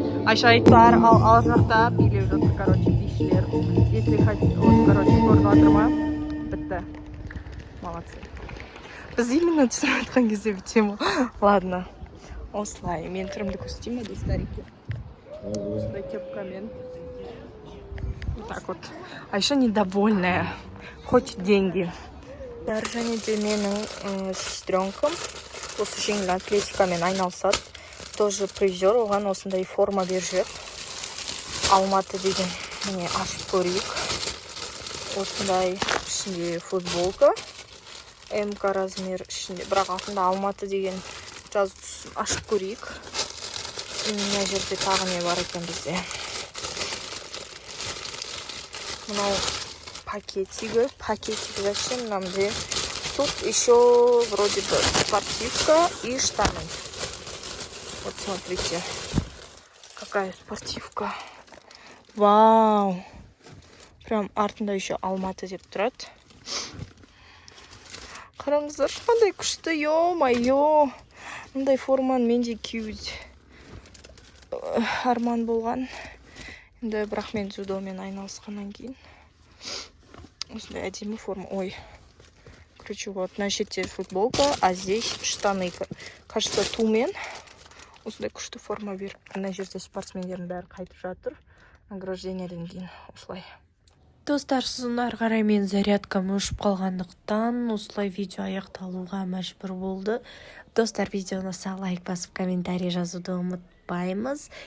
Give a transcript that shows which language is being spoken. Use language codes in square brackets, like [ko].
[kk] Айша айтар, ал жақта билеп жатыр, бишілер. [ru] Если хотите, [kk] көрініп жатыр ма? Бітті. [ru] Молодцы. [kk] Біз [ru] именно [kk] түсіріп жатқан кезде бітем. [ru] Ладно. [kk] Осылай. Мен түрімді көрсетейін, достарики. Осындай кепкамен. [ru] Вот так вот. Айша недовольная. Хоть деньги. [kk] Және де менің сестренкам осы жеңіл атлетикамен айналысады. Тоже призер, оған осындай форма беріп жүр. Алматы деген, міне ашып көрейік. Осындай ішінде футболка. МК размер ішінде, бірақ артында Алматы деген жазу түсін ашып көрейік. Мына жерде тағы не бар екен бізде. Мынау пакетик [ru] зачем нам [kk] де? [ru] Тут еще вроде бы спортивка и штаны. Вот смотрите, какая спортивка. [kk] Вау! [ru] Прям [kk] артында [ru] еще [kk] Алматы деп тұрады. Қараңыздар, қандай күшті, ё-майё. Мұндай форманы мен де киюді арман болған. Енді бірақ мен дзюдомен айналысқаннан кейін. Осындай әдемі форма. Ой. [ru] Короче, вот [kk] на шетте [ru] футболка, а здесь штаны. Кажется, [kk] тумен. Осындай күшті форма беріп. Мына жерде спортсмендердің бәрі қайтып жатыр. Награждениеден кейін осылай. Достар, сосын ары қарай мен зарядкам өшіп қалғандықтан осылай видео аяқталуға мәжбүр болды. Достар, видеоны лайк басып комментарий жазуды ұмытпаймыз.